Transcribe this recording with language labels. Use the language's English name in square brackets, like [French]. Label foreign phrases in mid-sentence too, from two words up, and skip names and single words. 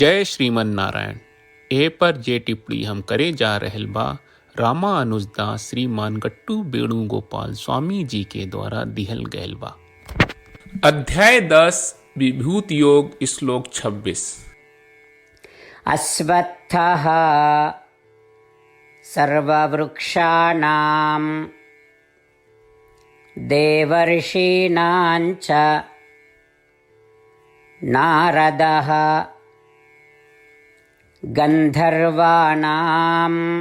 [Bhojpuri] जय श्रीमन नारायण। ए पर जे टिप्पणी हम करे जा रहल बा रामानुजदास श्रीमान गट्टू वेणुगोपाल स्वामी जी के द्वारा दिहल गयल बा। अध्याय 10 विभूति योग श्लोक 26। [Sanskrit] अश्वत्थः सर्ववृक्षाणां देवर्षीणां च नारदः गन्धर्वाणां